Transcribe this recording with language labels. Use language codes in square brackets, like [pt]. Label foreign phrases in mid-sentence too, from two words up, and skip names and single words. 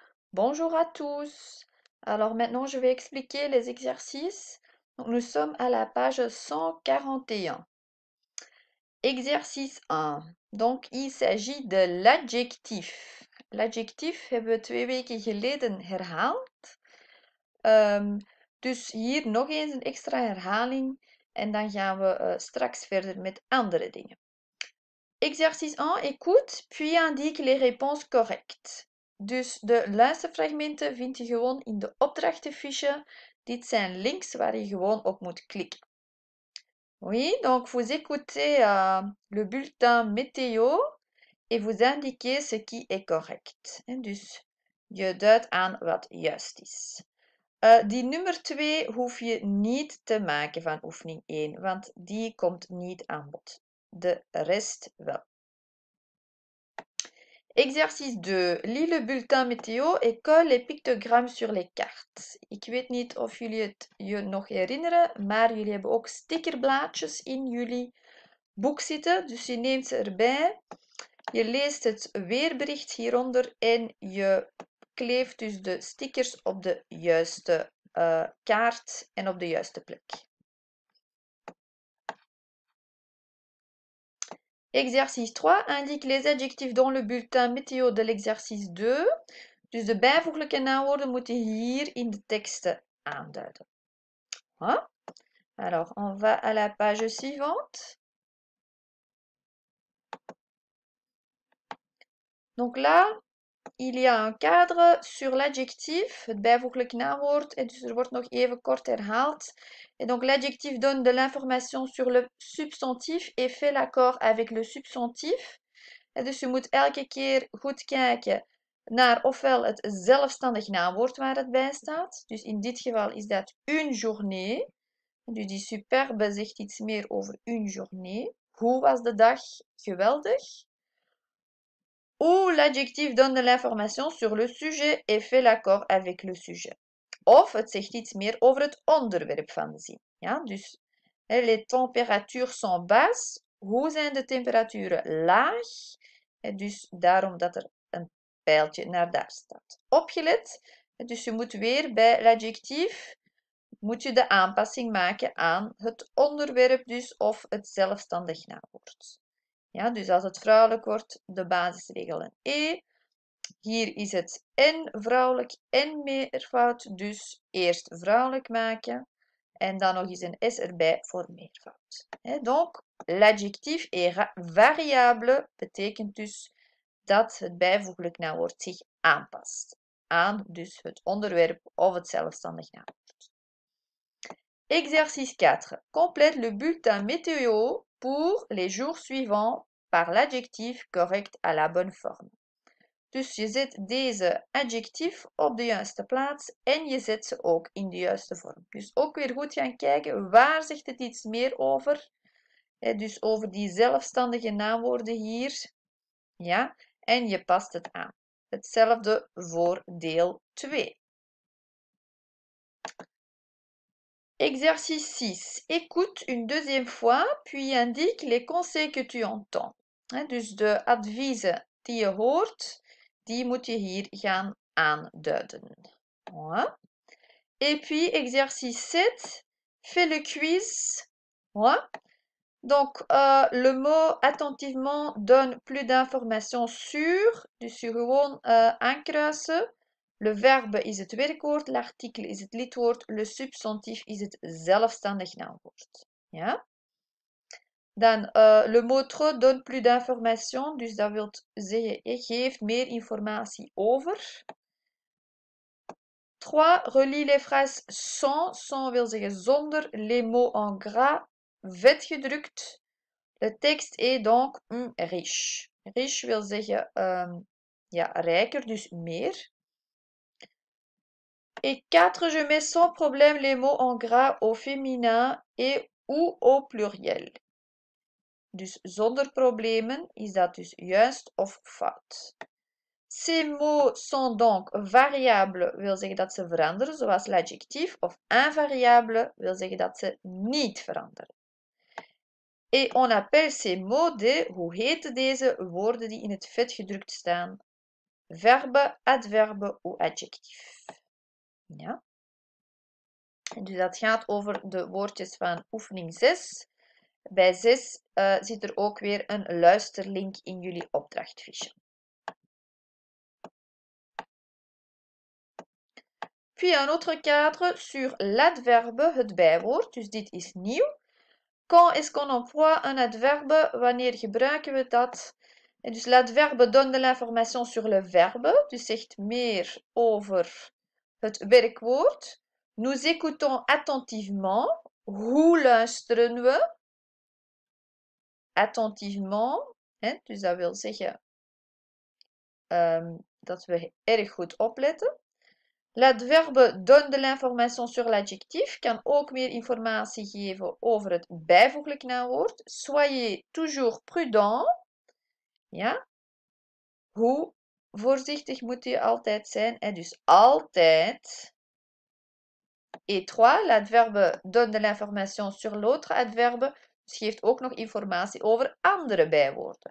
[fr] Bonjour à tous. Alors maintenant, je vais expliquer les exercices. Donc, nous sommes à la page 141. Exercice 1. Donc, il s'agit de l'adjectif. [nl] L'adjectief hebben we 2 weken geleden herhaald. Dus hier nog eens een extra herhaling en dan gaan we straks verder met andere dingen. [fr] Exercice 1, écoute, puis indique les réponses correctes. [nl] Dus de luisterfragmenten vind je gewoon in de opdrachtenfiche. Dit zijn links waar je gewoon op moet klikken. [fr] Oui, donc vous écoutez le bulletin météo et vous indiquez ce qui est correct. [nl] En dus je duidt aan wat juist is. Die nummer 2 hoef je niet te maken van oefening 1, want die komt niet aan bod. De rest wel. [fr] Exercice 2. Lis le bulletin météo et colle les pictogrammes sur les cartes. [nl] Ik weet niet of jullie het je nog herinneren, maar jullie hebben ook stickerblaadjes in jullie boek zitten. Dus je neemt ze erbij. Je leest het weerbericht hieronder en je kleeft dus de stickers op de juiste kaart en op de juiste plek. [fr] Exercice 3. Indique les adjectifs dans le bulletin météo de l'exercice 2. [nl] Dus de bijvoeglijke naamwoorden moeten hier in de teksten aanduiden. [fr] Hein? Alors, on va à la page suivante. Donc là, il y a un cadre sur l'adjectif, [nl] het bijvoeglijk naamwoord, en dus er wordt nog even kort herhaald. [fr] Et donc l'adjectif donne de l'information sur le substantif et fait l'accord avec le substantif. [nl] En dus je moet elke keer goed kijken naar ofwel het zelfstandig naamwoord waar het bij staat. Dus in dit geval is dat [fr] une journée. [nl] Dus die superbe zegt iets meer over [fr] une journée. [nl] Hoe was de dag? Geweldig. [fr] Ou l'adjectif donne de l'information sur le sujet et fait l'accord avec le sujet. [nl] Of het zegt iets meer over het onderwerp van de zin. Ja, dus [fr] les températures sont basses. [nl] Hoe zijn de temperaturen laag? Dus daarom dat er een pijltje naar daar staat. Opgelet. Dus je moet weer bij l'adjectief moet je de aanpassing maken aan het onderwerp dus of het zelfstandig naamwoord. Ja, dus als het vrouwelijk wordt, de basisregel een E. Hier is het en vrouwelijk en meervoud, dus eerst vrouwelijk maken en dan nog eens een S erbij voor meervoud. [fr] Donc, l'adjectif est variable [nl] betekent dus dat het bijvoeglijk naamwoord zich aanpast aan dus het onderwerp of het zelfstandig naamwoord. [fr] Exercice 4. Complète le bulletin météo pour les jours suivants par l'adjectif correct à la bonne forme. [nl] Dus je zet deze adjectief op de juiste plaats en je zet ze ook in de juiste vorm. Dus ook weer goed gaan kijken, waar zegt het iets meer over? Dus over die zelfstandige naamwoorden hier. Ja, en je past het aan. Hetzelfde voor deel 2. [fr] Exercice 6. Écoute une deuxième fois, puis indique les conseils que tu entends. [nl] Dus de adviezen die je hoort, die moet je hier gaan aanduiden. [fr] Voilà. Et puis, exercice 7. Fais le quiz. Voilà. Donc, le mot attentivement donne plus d'informations sur. [nl] Dus je gewoon aankruisen. Le verbe is het werkwoord, l'article is het lidwoord, [fr] le substantief [nl] is het zelfstandig naamwoord. Ja? Dan, [fr] le mot trop donne plus d'informations, [nl] dus dat wil zeggen, geeft meer informatie over. 3. [fr] Relie les phrases sans, sans [nl] wil zeggen zonder, [fr] les mots en gras, [nl] vet gedrukt. [fr] Le texte est donc riche. [nl] Riche wil zeggen, ja, rijker, dus meer. [fr] Et 4, je mets sans problème les mots en gras au féminin et ou au pluriel. [nl] Dus zonder problemen is dat dus juist of fout. [fr] Ces mots sont donc variables, [nl] wil zeggen dat ze veranderen, zoals l'adjectief, of invariables wil zeggen dat ze niet veranderen. [fr] Et on appelle ces mots de, [nl] hoe heten deze woorden die in het vet gedrukt staan? [fr] verbe, adverbe [nl] of adjectief. Ja. En dus dat gaat over de woordjes van oefening 6. Bij 6 zit er ook weer een luisterlink in jullie opdrachtfiche. [fr] Puis un autre cadre sur l'adverbe, [nl] het bijwoord. Dus dit is nieuw. [fr] Quand est-ce qu'on emploie un adverbe? [nl] Wanneer gebruiken we dat? En dus [fr] l'adverbe donne de l'information sur le verbe. [nl] Dus zegt meer over het werkwoord. [fr] Nous écoutons attentivement. [nl] Hoe luisteren we? Attentivement. Dus dat wil zeggen dat we erg goed opletten. [fr] L'adverbe donne de l'information sur l'adjectif, [nl] kan ook meer informatie geven over het bijvoeglijk naamwoord. [fr] Soyez toujours prudent. [nl] Ja. Hoe voorzichtig moet je altijd zijn? En dus altijd. [fr] Et 3, l'adverbe donne de l'information sur l'autre adverbe. [nl] Dus geeft ook nog informatie over andere bijwoorden.